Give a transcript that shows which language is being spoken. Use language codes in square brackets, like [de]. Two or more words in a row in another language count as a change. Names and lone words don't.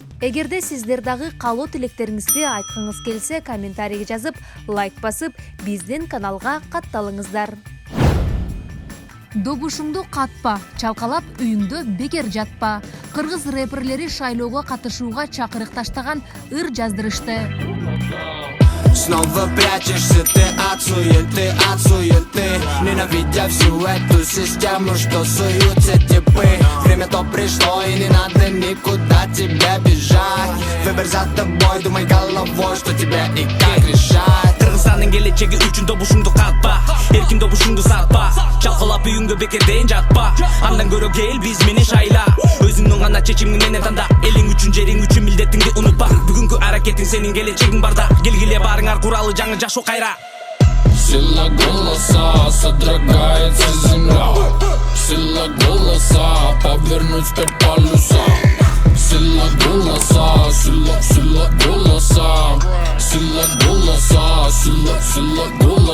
[ky] Эгерде сиздер дагы каалоо тилектериңизди айткыңыз келсе, комментарийге жазып, лайк басып, биздин каналга катталыңыздар. Добушуңду катпа, чалкалап үйүңдө бекер жатпа. Кыргыз рэперлери шайлоого катышууга чакырык таштаган ыр жаздырышты. [ru] Снова прячешься ты от суеты, ненавидя всю эту систему, что суются типы. Время то пришло, и не надо никуда тебе бежать. Выбор за тобой, думай головой, что тебе и как решать. [ky] Кыргызстандын келечеги үчүн добушуңду катпа, эркин добушуңду сатпа. Чалкалап үйүңдө бекерден жатпа, андан көрө кел биз менен шайла. Өзүңдүн гана чечимиң менен танда, элиң үчүн, жериң үчүн милдетиңди унутпа. Бүгүнкү аракетиң сенин келечегиң барда, келгиле барыңар куралы жаңы жашоо кайра. [ru] Сила голоса содрогается земля, сила голоса повернуть 5 полюса. Сила голоса, сила голоса, сила голоса, сила голоса.